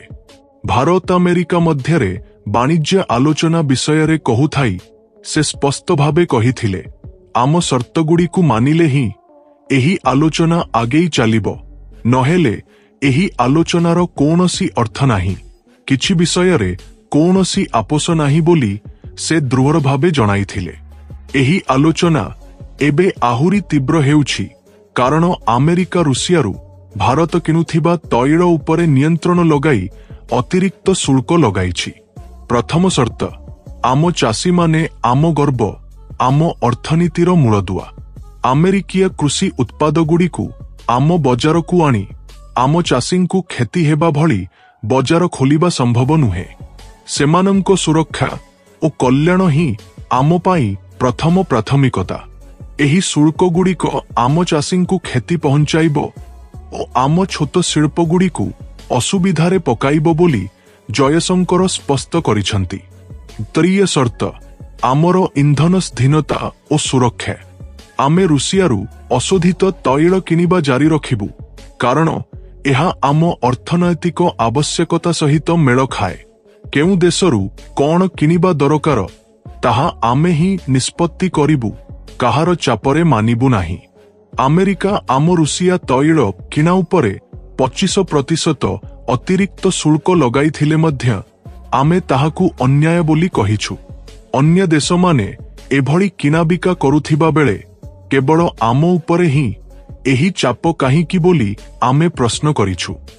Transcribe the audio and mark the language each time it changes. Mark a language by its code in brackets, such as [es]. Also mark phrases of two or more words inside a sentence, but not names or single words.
[or] ଭାରତ ଆମେରିକା ମଧ୍ୟରେ ବାଣିଜ୍ୟ ଆଲୋଚନା ବିଷୟ ରେ କହୁଥାଇ ସେ ସ୍ପଷ୍ଟ ଭାବେ କହିଥିଲେ, ଆମ ସର୍ତ୍ତଗୁଡ଼ି କୁ ମାନିଲେ ହିଁ ଏହି ଆଲୋଚନା ଆଗେଇ ଚାଲିବ, ନହେଲେ ଏହି ଆଲୋଚନାର କୌଣସି ଅର୍ଥ ନାହିଁ, କିଛି ବିଷୟ ରେ କୌଣସି ଆପୋଷ ନାହିଁ ବୋଲି ସେ ଦୃଢ଼ ଭାବେ ଜଣାଇଥିଲେ। ଏହି ଆଲୋଚନା ଏବେ ଆହୁରି ତୀବ୍ର ହେଉଛି କାରଣ ଆମେରିକା ରୁଷିଆରୁ ଭାରତ କିଣୁଥିବା ତୈଳ ଉପରେ ନିୟନ୍ତ୍ରଣ ଲଗାଇ ଅତିରିକ୍ତ ଶୁଳ୍କ ଲଗାଇଛି। ପ୍ରଥମ ସର୍ତ୍ତ, ଆମ ଚାଷୀ ମାନେ ଆମ ଗର୍ବ, ଆମ ଅର୍ଥନୀତିର ମୂଳଦୁଆ। ଆମେରିକୀୟ କୃଷି ଉତ୍ପାଦଗୁଡ଼ି କୁ ଆମ ବଜାର କୁ ଆଣି ଆମ ଚାଷୀ କୁ କ୍ଷତି ହେବା ଭଳି ବଜାର ଖୋଲିବା ସମ୍ଭବ ନୁହେଁ। ସେମାନଙ୍କ ସୁରକ୍ଷା ଓ କଲ୍ୟାଣ ହିଁ ଆମ ପାଇଁ ପ୍ରଥମ ପ୍ରାଥମିକତା। ଏହି ଶୁଳ୍କ ଗୁଡ଼ିକ ଆମ ଚାଷୀ କୁ କ୍ଷତି ପହଞ୍ଚାଇବ ଓ ଆମ ଛୋଟ ଶିଳ୍ପ ଗୁଡ଼ି କୁ ଅସୁବିଧାରେ ପକାଇବ ବୋଲି ଜୟଶଙ୍କର ସ୍ପଷ୍ଟ କରିଛନ୍ତି। ତୃତୀୟ ସର୍ତ୍ତ, ଆମର ଇନ୍ଧନ ସ୍ଥିରତା ଓ ସୁରକ୍ଷା। ଆମେ ରୁଷିଆରୁ ଅଶୋଧିତ ତୈଳ କିଣିବା ଜାରି ରଖିବୁ କାରଣ ଏହା ଆମ ଅର୍ଥନୈତିକ ଆବଶ୍ୟକତା ସହିତ ମେଳ ଖାଏ। କେଉଁ ଦେଶରୁ କଣ କିଣିବା ଦରକାର ତାହା ଆମେ ହିଁ ନିଷ୍ପତ୍ତି କରିବୁ, କାହାର ଚାପରେ ମାନିବୁ ନାହିଁ। ଆମେରିକା ଆମ ରୁଷିଆ ତୈଳ କିଣା ଉପରେ 25% ଅତିରିକ୍ତ ଶୁଳ୍କ ଲଗାଇଥିଲେ ମଧ୍ୟ ଆମେ ତାହାକୁ ଅନ୍ୟାୟ ବୋଲି କହିଛୁ। ଅନ୍ୟ ଦେଶ ମାନେ ଏଭଳି କିଣାବିକା କରୁଥିବା ବେଳେ କେବଳ ଆମ ଉପରେ ହିଁ ଏହି ଚାପ କାହିଁକି ବୋଲି ଆମେ ପ୍ରଶ୍ନ କରିଛୁ।